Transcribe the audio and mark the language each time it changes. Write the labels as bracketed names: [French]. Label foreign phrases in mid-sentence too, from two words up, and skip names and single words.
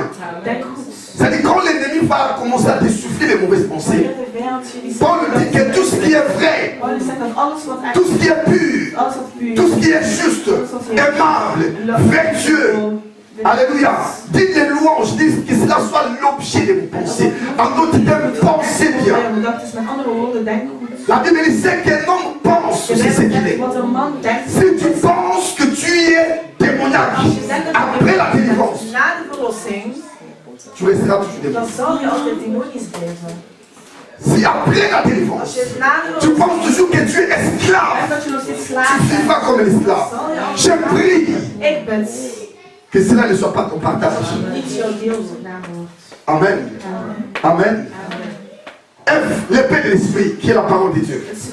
[French] C'est-à-dire quand l'ennemi va commencer à te souffler les mauvaises pensées, Paul dit que tout ce qui est vrai, tout ce qui est pur, tout ce qui est juste, aimable, vertueux, alléluia, dites les louanges, dites que cela soit l'objet de vos pensées. En d'autres termes, pensez bien. La Bible dit c'est qu'un homme pense, c'est ce qu'il est. Si tu penses que tu es démoniaque, après la délivrance, tu resteras toujours démonique. [Dutch] Dan zal je altijd demonisch blijven. [French] Si après la délivrance, tu penses toujours que tu es esclave, tu ne vis pas comme un esclave. Je prie que cela ne soit pas ton partage. Amen. Amen. F, l'épée de l'esprit, qui est la parole de Dieu.